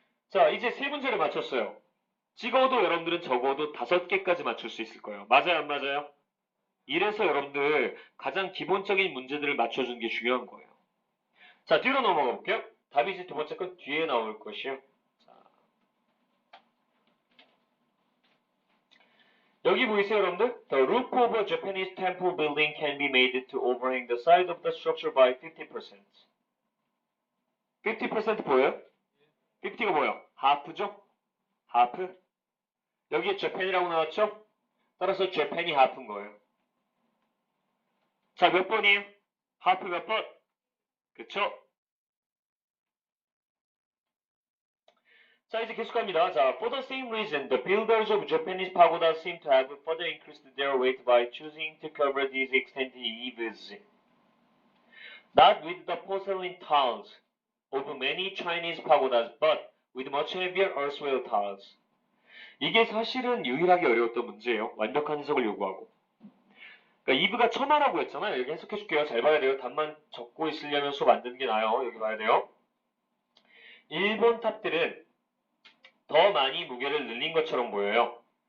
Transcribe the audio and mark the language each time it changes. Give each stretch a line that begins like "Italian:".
Korean: 자, 이제 세 문제를 맞췄어요. 찍어도 여러분들은 적어도 5개까지 맞출 수 있을 거예요. 맞아요, 안 맞아요? 이래서 여러분들 가장 기본적인 문제들을 맞춰주는 게 중요한 거예요. 자, 뒤로 넘어가 볼게요. 답이 이제 두 번째 건 뒤에 나올 것이요. 자, 여기 보이세요, 여러분들?
English: The roof of a Japanese temple building can be made to overhang the side of the structure by 50%.
Korean: 50% 보여요? 50가 뭐예요? 하프죠? 하프? 여기에 Japan이라고 나왔죠? 따라서 Japan이 하프인 거예요. 자, 몇 번이에요? 하프 몇 번? 그쵸? 자, 이제 계속 갑니다.
English: 자, for the same reason, the builders of Japanese pagodas seem to have further increased their weight by choosing to cover these extended eaves. Not with the porcelain tiles of many Chinese pagodas, but with much heavier earthware tiles.
Korean: 이게 사실은 유일하게 어려웠던 문제예요. 완벽한 해석을 요구하고. 그러니까 이브가 첨화라고 했잖아요. 여기 해석해 줄게요. 잘 봐야 돼요. 답만 적고 있으려면 수업 안 듣는 게 나아요. 여기 봐야 돼요. 일본 탑들은 더 많이 무게를 늘린 것처럼 보여요.